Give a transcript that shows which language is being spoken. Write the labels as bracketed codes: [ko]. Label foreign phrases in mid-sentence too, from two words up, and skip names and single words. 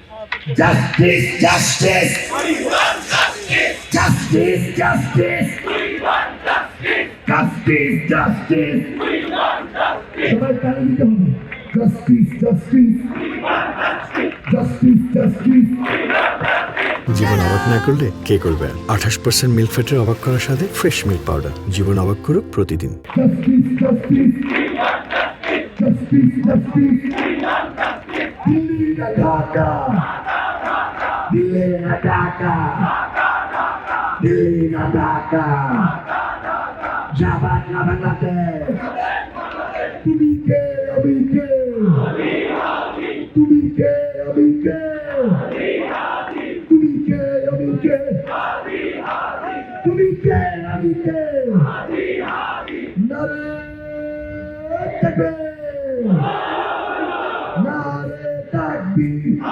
[en] Justice, justice, justice, justice, justice, justice. [bn] সবাই তালি দিতে হবে। [en] Justice, justice, justice, justice. [bn] জীবন অবাক না করলে কে করবে? 28% [en] milk fatের [bn] অবাক করার সাথে [en] fresh milk powder. [bn] জীবন অবাক করুক প্রতিদিন। [en] Justice, justice, justice, justice. [bn] দিল্লি না ঢাকা, দিল্লি না ঢাকা, দিল্লি না ঢাকা. জাভাত না বাংলাদেশ. তুমি কে আমি কে? তুমি কে আমি কে? তুমি কে আমি কে? তুমি কে আমি কে? [ur] نعرۂ تکبیر، نعرۂ تکبیر.